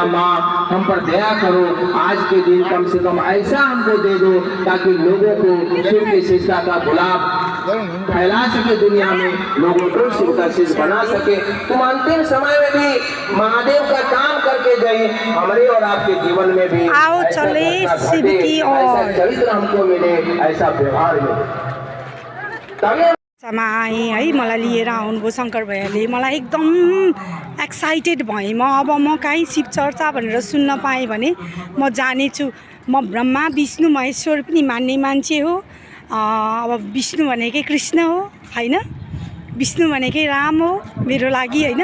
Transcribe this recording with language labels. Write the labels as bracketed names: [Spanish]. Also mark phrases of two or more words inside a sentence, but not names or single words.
[Hindi] माँ हम पर दया करो, आज के दिन कम से कम ऐसा हमको दे दो ताकि लोगों को शिव की शिष्टा का गुलाब फैला सके, दुनिया में लोगों को शिव का शिष्य बना सके। तुम अंतिम समय में भी महादेव का काम करके गए, हमारे और आपके जीवन में भी आओ चले शिव की ओर, ऐसा चरित्र हमको मिले, ऐसा व्यवहार मिले। आएँ है, [Nepali] मलाई लिएर आउनुभयो शङ्कर भैयाले। मलाई एकदम एक्साइटेड भएँ म। अब म कहीँ शिव चर्चा भनेर सुन्न पाएँ भने म जानेछु। म ब्रह्मा विष्णु महेश्वर पनि मान्ने मान्छे हो। अब विष्णु भनेकै कृष्ण हो होइन, विष्णु भनेकै राम हो मेरो लागि होइन।